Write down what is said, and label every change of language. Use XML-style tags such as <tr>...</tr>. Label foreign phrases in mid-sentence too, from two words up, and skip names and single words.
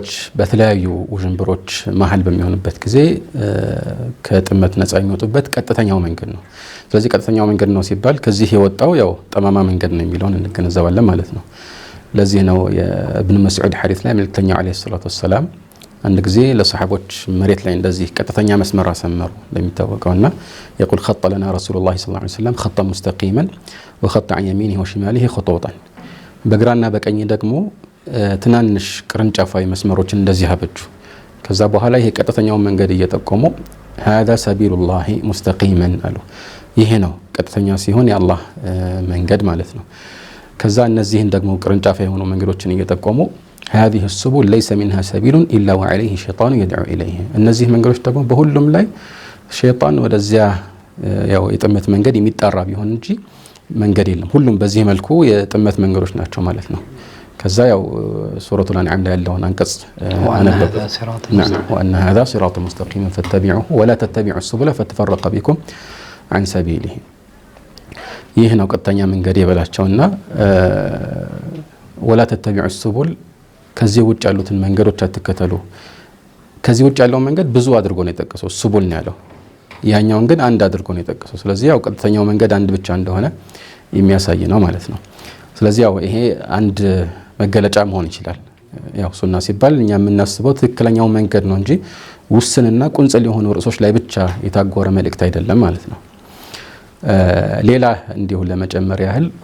<am>በተለያዩ ውዥንብሮች መሀል በሚሆኑበት ጊዜ ከጥመት ነፃ የሚወጡበት ቀጥተኛው መንገድ ነው። ስለዚህ ቀጥተኛው መንገድ ነው ሲባል ከዚህ የወጣው ያው ጠማማ መንገድ ነው የሚለውን እንገነዘባለን ማለት ነው። ለዚህ ነው የኢብኑ መስዑድ ሐዲስ ላይ መልእክተኛው</am> <ar>عليه الصلاة والسلام</ar> <am>አንድ ጊዜ ለሰሃቦች መሬት ላይ እንደዚህ ቀጥተኛ መስመር አሰመሩ እንደሚታወቀውና</am> <ar>يقول خط لنا رسول الله صلى الله عليه وسلم خطا مستقيما وخط عن يمينه وشماله خطوطا</ar> <am>በግራና በቀኝ ደግሞ ትናንሽ ቅርንጫፋዊ መስመሮችን እንደዚህ አበጁ። ከዛ በኋላ ይሄ ቀጥተኛው መንገድ እየጠቆሙ</am> <ar>هذا سبيل الله مستقيما</ar> <am>አሉ። ይሄ ነው ቀጥተኛ ሲሆን የአላህ መንገድ ማለት ነው። ከዛ እነዚህን ደግሞ ቅርንጫፋ የሆኑ መንገዶችን እየጠቆሙ</am> <ar>هذه السبل ليس منها سبيل الا وعليه شيطان يدعو اليه</ar> <am>እነዚህ መንገዶች ደግሞ በሁሉም ላይ ሸይጣን ወደዚያ ያው የጥመት መንገድ የሚጣራ ቢሆን እንጂ መንገድ የለም። ሁሉም በዚህ መልኩ የጥመት መንገዶች ናቸው ማለት ነው። ከዛ ያው ሱረቱል አንዓም ላይ ያለውን አንቀጽ አነበበ</am> <ar>وأن هذا صراط مستقيم فاتبعوه ولا تتبعوا السبل فتفرق بكم عن سبيله</ar> <am>ይህ ነው ቀጥተኛ መንገድ የበላቸውና</am> <ar>ولا تتبعوا السبل</ar> <am>ከዚህ ውጭ ያሉትን መንገዶች አትከተሉ። ከዚህ ውጭ ያለው መንገድ ብዙ አድርጎ ነው የጠቀሰው ሱቡል ነው ያለው፣ ያኛውን ግን አንድ አድርጎ ነው የጠቀሰው። ስለዚህ ያው ቀጥተኛው መንገድ አንድ ብቻ እንደሆነ የሚያሳይ ነው ማለት ነው። ስለዚህ ያው ይሄ አንድ መገለጫ መሆን ይችላል። ያው ሱና ሲባል እኛ የምናስበው ትክክለኛው መንገድ ነው እንጂ ውስንና ቁንጽል የሆኑ ርዕሶች ላይ ብቻ የታጎረ መልእክት አይደለም ማለት ነው። ሌላ እንዲሁ ለመጨመር ያህል</am>